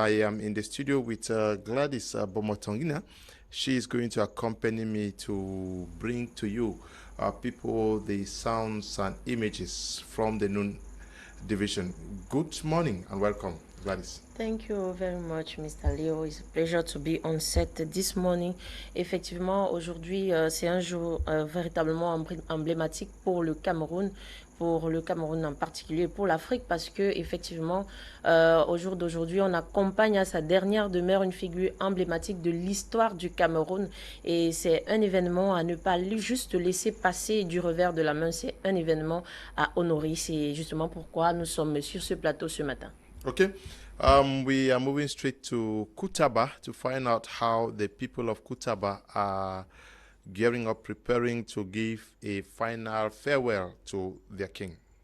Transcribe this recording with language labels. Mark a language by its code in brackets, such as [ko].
[en] I am in the studio with Gladys Bomotongina. She is going to accompany me to bring to you people the sounds and images from the Noon Division. Good morning and welcome, Gladys. Thank you very much, Mr. Leo. It's a pleasure to be on set this morning. [fr] Effectivement, aujourd'hui, c'est un jour véritablement emblématique pour le Cameroun en particulier, pour l'Afrique, parce que effectivement, au jour d'aujourd'hui, on accompagne à sa dernière demeure une figure emblématique de l'histoire du Cameroun, et c'est un événement à ne pas juste laisser passer du revers de la main. C'est un événement à honorer. C'est justement pourquoi nous sommes sur ce plateau ce matin. [en] Okay. We are moving straight to Kutaba to find out how the people of Kutaba are gearing up, preparing to give a final farewell to their king.